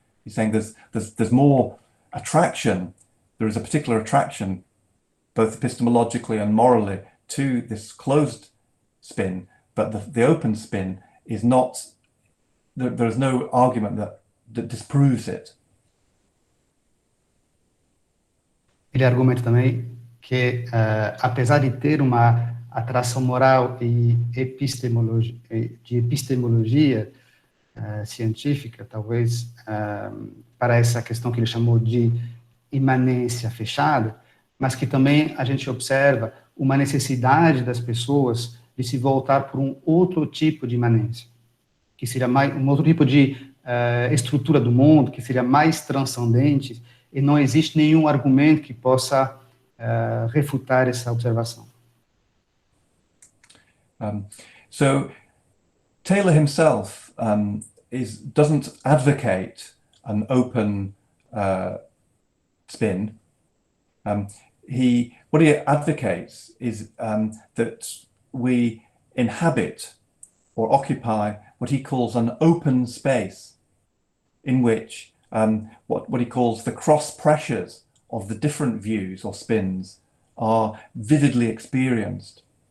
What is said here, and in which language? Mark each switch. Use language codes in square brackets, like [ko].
[en] He's saying there's more attraction. There is a particular attraction, both epistemologically and morally, to this closed spin, but the open spin is not. There is no argument that disproves it. [pt] Ele argumenta também que, apesar de ter uma atração moral e epistemologia científica, talvez, para essa questão que ele chamou de imanência fechada, mas que também a gente observa uma necessidade das pessoas de se voltar por um outro tipo de imanência, que seria mais um outro tipo de estrutura do mundo, que seria mais transcendente, e não existe nenhum argumento que possa refutar essa observação. [en] So Taylor himself doesn't advocate an open spin. What he advocates is that we inhabit or occupy what he calls an open space, in which what he calls the cross pressures of the different views or spins are vividly experienced.